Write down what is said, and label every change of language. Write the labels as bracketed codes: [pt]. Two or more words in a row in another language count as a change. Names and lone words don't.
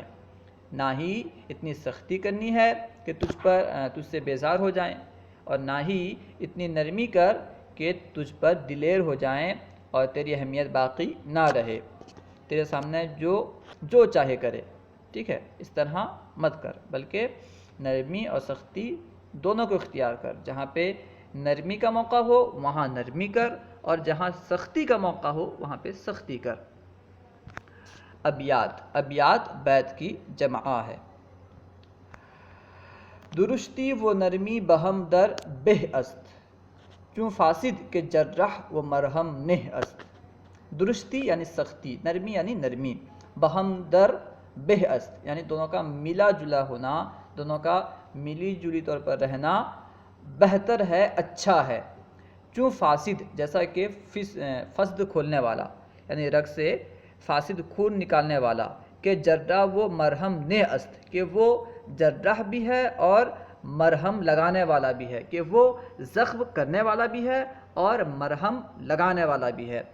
[ur] نہ ہی اتنی سختی کرنی ہے کہ تجھ سے بیزار ہو جائیں، اور نہ ہی اتنی نرمی کر کہ تجھ پر دلیر ہو جائیں اور تیری اہمیت باقی نہ رہے، تیرے سامنے جو چاہے کرے، ٹھیک ہے، اس طرح مت کر، بلکہ نرمی اور سختی دونوں کو اختیار کر۔ جہاں پہ نرمی کا موقع ہو وہاں نرمی کر، اور جہاں سختی کا موقع ہو وہاں پہ سختی کر۔ ابیات بیت کی جمع ہے۔ [fa] درشتی و نرمی بہم در بہ است، چون فاسد کے جرح و مرہم نہ است۔ [ur] درشتی یعنی سختی، نرمی یعنی نرمی، [fa] بہم در بہ است [ur] یعنی دونوں کا ملا جلا ہونا، دونوں کا ملی جلی طور پر رہنا بہتر ہے، اچھا ہے۔ [fa] چون فاسد [ur] جیسا کہ فسد کھولنے والا، یعنی رگ سے فاسد خون نکالنے والا، کہ [fa] جرح و مرہم نہ است [ur] کہ وہ جرح بھی ہے اور مرہم لگانے والا بھی ہے، کہ وہ زخم کرنے والا بھی ہے اور مرہم لگانے والا بھی ہے۔